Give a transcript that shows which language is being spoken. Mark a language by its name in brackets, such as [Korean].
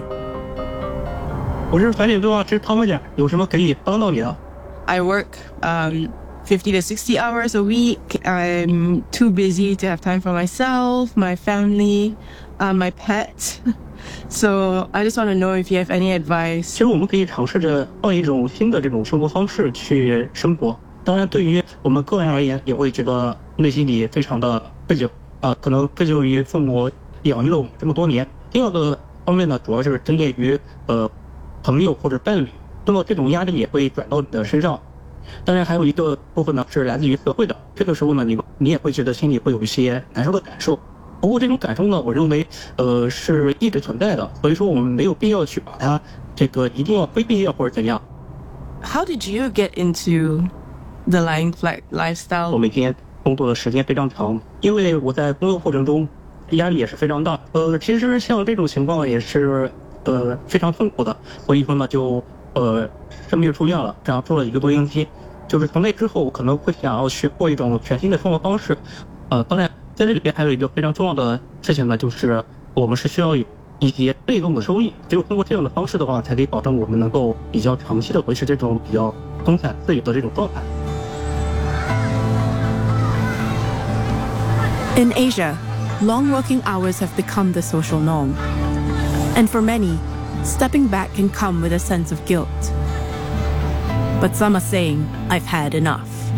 [English] I'm the [Chinese] 白领主管 [English] Tomja. [Chinese] 有什么可以帮到你的？ [English] I work 50 to 60 hours a week. I'm too busy to have time for myself, my family, my pet. So I just want to know if you have any advice. [Chinese] 其实我们可以尝试着换一种新的这种生活方式去生活。当然，对于我们个人而言，也会觉得内心里非常的愧疚啊，可能愧疚于父母养育了我们这么多年。第二个方面呢，主要就是针对于朋友或者伴侣。那么这种压力也会转到你的身上，当然还有一个部分呢是来自于社会的，这个时候呢你也会觉得心里会有一些难受的感受，不过这种感受呢我认为是一直存在的，所以说我们没有必要去把它这个一定要规避或者怎样。 [English] How did you get into the lying flat lifestyle? [Chinese] 我每天工作的时间非常长，因为我在工作过程中压力也是非常大，其实像这种情况也是非常痛苦的，所以说呢就生病住院了，这样住了一个多星期，就是从那之后可能会想要去过一种全新的生活方式。当然在这里边还有一个非常重要的事情呢，就是我们是需要有一些被动的收益，只有通过这样的方式的话才可以保证我们能够比较长期的维持这种比较松散自由的这种状态。 [English] In Asia, long working hours have become the social norm, And for many, stepping back can come with a sense of guilt. But some are saying, I've had enough.